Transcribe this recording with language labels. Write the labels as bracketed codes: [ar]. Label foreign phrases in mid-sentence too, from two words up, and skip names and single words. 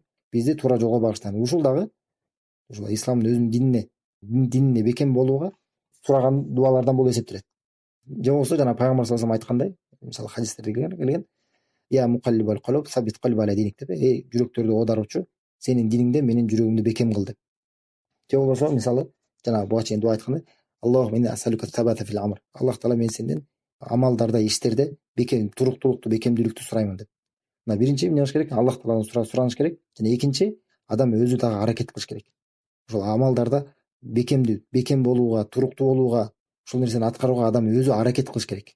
[ky] Бизди туура жолго багыштан. Ушул дагы ушул исламдын өзүнүн динине бекем болууга сураган дуалардан болуп эсептелет. Же болбосо жана пайгамбар [ar] صلى الله عليه وسلم [ky] айткандай, мисалы хадистерде келген: [ar] "يا مقلب القلوب ثبت قلبي على دينك" [ky] деп, жүрөктөрдү оодаруучу, сенин диниңде менин жүрөгүмдү бекем кыл деп. Же болбосо мисалы жана буга чейин дуа айткандай: [ar] "اللهم إنا أسألك الثبات في الأمر". [ky] Аллах таала мен сенден амалдарда, иштерде бекем, туруктуулукту, бекемдүүлүктү сураймын деп. Мына биринчи эмне кылыш керек? Аллах тааладан сураныш керек. Жана экинчи, адам өзү дагы аракет кылыш керек. Ошол амалдарда бекем болууга, туруктуу болууга, ушул нерсени аткарууга адам өзү аракет кылыш керек.